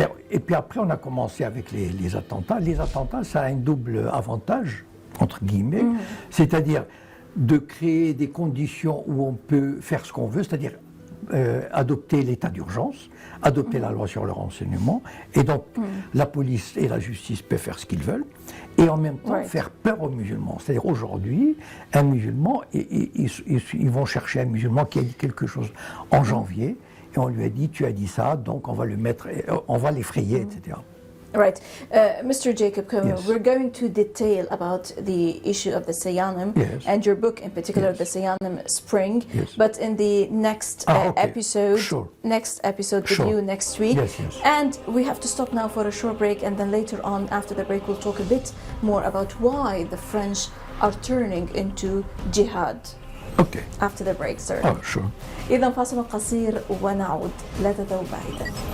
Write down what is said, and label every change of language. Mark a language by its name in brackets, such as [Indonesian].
[French] Et puis après, on a commencé avec les attentats. Les attentats, ça a un double avantage, entre guillemets, c'est-à-dire de créer des conditions où on peut faire ce qu'on veut, c'est-à-dire adopter l'état d'urgence, adopter la loi sur le renseignement, et donc la police et la justice peuvent faire ce qu'ils veulent, et en même temps faire peur aux musulmans. C'est-à-dire aujourd'hui, un musulman, ils vont chercher un musulman qui a dit quelque chose en janvier, et on lui a dit, tu as dit ça, donc on va le mettre, on va l'effrayer, etc. [English] Right. Mr. Jacob Cohen, Yes. we're going to detail about the issue of the Sayanim and your book in particular, The Sayanim Spring, but in the next episode, next episode with you next week. And we have to stop now for a short break, and then later on, after the break, we'll talk a bit more about why the French are turning into jihad. Okay. After the break, sir. Oh, sure. [Arabic] إذا فاصل قصير ونعود، لا تذهبوا بعيدا.